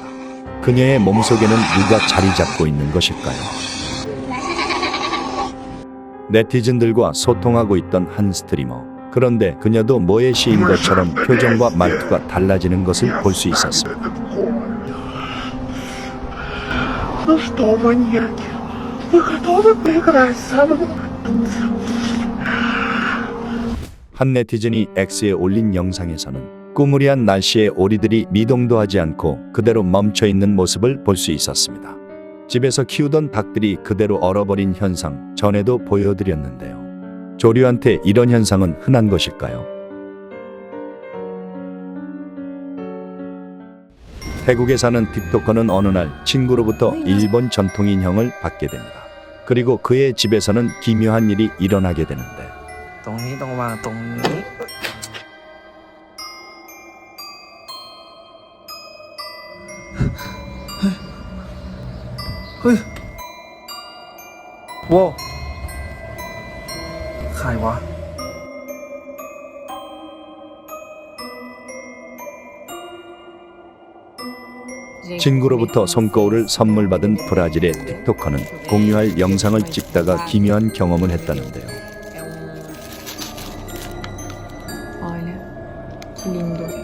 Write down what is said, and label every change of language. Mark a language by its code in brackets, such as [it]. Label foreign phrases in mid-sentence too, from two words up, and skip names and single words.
[ko] 그녀의 몸속에는 누가 자리 잡고 있는 것일까요? 네티즌들과 소통하고 있던 한 스트리머. 그런데 그녀도 뭐에 씌인 것처럼 표정과 말투가 달라지는 것을 볼 수 있었습니다. [ru] Ну что, маньяки, вы готовы поиграть со мной? [ko] 한 네티즌이 X에 올린 영상에서는 꾸무리한 날씨에 오리들이 미동도 하지 않고 그대로 멈춰있는 모습을 볼 수 있었습니다. 집에서 키우던 닭들이 그대로 얼어버린 현상 전에도 보여드렸는데요. 조류한테 이런 현상은 흔한 것일까요? 태국에 사는 틱토커는 어느 날 친구로부터 일본 전통 인형을 받게 됩니다. 그리고 그의 집에서는 기묘한 일이 일어나게 되는데, [th] ตรงนี้ต้องวางตรงนี้ เฮ้ยว้าวใครวะ [ko] 이 친구로부터 손거울을 선물 받은 브라질의 틱토커는 공유할 영상을 찍다가 기묘한 경험을 했다는데요. [pt] Olha, que lindo.